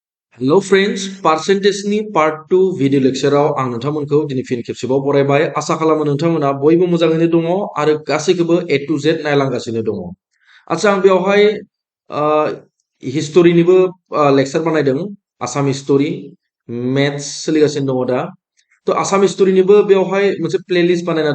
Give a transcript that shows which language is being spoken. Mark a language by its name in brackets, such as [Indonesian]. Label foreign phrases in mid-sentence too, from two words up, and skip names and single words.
[English] Hello friends, percentage [Bodo] ni [English] part 2 video lecture [Bodo] आव आं नोंथांमोनखौ दिनै फिन खेबसेबाव बरायबाय आसा खालामो नोंथांमोना बयबो मोजाङैनो दङ आरो गासैखौबो [English] A to Z [Bodo] नायलांगासिनो दङ। आच्छा आं बेवहाय हिस्टरिनिबो लेक्चार बानायदों आसाम [English] history maths [Bodo] सोलिगासिनो दङ दा तो आसाम हिस्टरिनिबो बेवहाय मोनसे प्लेलिस्ट बानायना